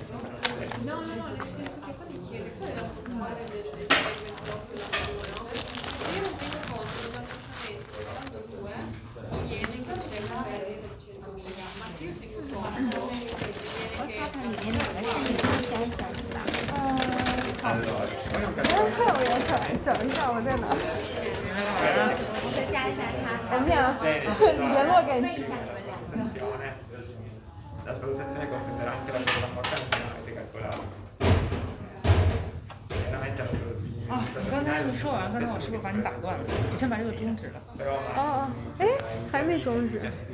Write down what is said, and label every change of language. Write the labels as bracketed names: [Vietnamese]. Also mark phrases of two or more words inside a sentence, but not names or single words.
[Italian] no, nel senso che poi mi chiede qual è la formula del 28 dell'anno, e io non tengo conto dell'assestamento dell'anno 2 mi viene che c'è una perdita di 100.000, ma se io tengo conto mi viene che allora, poi non capisco [Chinese] 我也想整一下我在哪。再加一下他，怎么样？联络给问一下你们两个。 [Italian] attenzione, la svalutazione comprenderà anche la cosa dell'ammortamento che non avete calcolato. Veramente la svalutazione [Chinese] 哦，你刚才说完，刚才我是不是把你打断了？你先把这个终止了。 però 哦哦，哎，还没终止。